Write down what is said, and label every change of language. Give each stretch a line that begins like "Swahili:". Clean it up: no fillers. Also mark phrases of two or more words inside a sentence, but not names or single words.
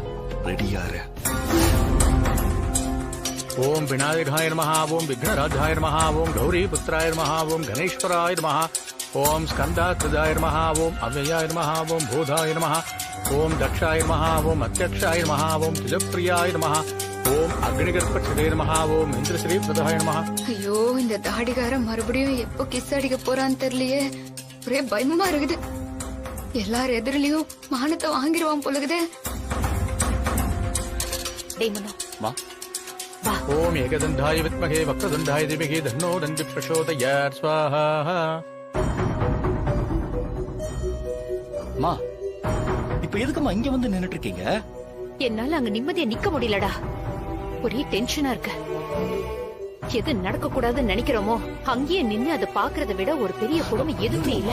Tamil: ரெடியாரு.
Sanskrit: ओम विनायकाय नमः, ओम विघ्नराजाय नमः, ओम गौरीपुत्राय नमः, ओम गणेश्वराय नमः, ओम स्कंदात्रिजाय नमः, ओम अव्ययाय नमः, ओम बोधाय नमः, ओम दक्षाय नमः, ओम अध्यक्षाय नमः, ओम तिजप्रियाय नमः, ओम अग्निगर्भक्षदे नमः, ओम इन्द्रश्रीप्रदाय नमः.
Tamil: ஐயோ, இந்த தாடிகாரன் மறுபடியும் எப்போ கிஸ் அடிக்க போறான்னு தெரியலையே. ஒரே பயமா இருக்குது. எல்லார் எதிரிலையும் மானத்தை வாங்கிடுவான் போலுக்குது.
Sanskrit: ओम एकदंधाय विद्महे वक्रतुंडाय धीमहि तन्नो दन्ति प्रचोदयात् स्वाहा.
Tamil: மா, இப்ப எதுக்குமா இங்க வந்து நின்னுட்டு இருக்கீங்க? என்னால அங்க நிம்மதியா நிக்க முடியலடா. ஒரே டென்ஷனா இருக்கு. எது நடக்க கூடாதுன்னு நினைக்கிறோமோ அங்கேயே நின்னு அதை பாக்குறத விட ஒரு பெரிய கொடுமை எதுவுமே இல்ல.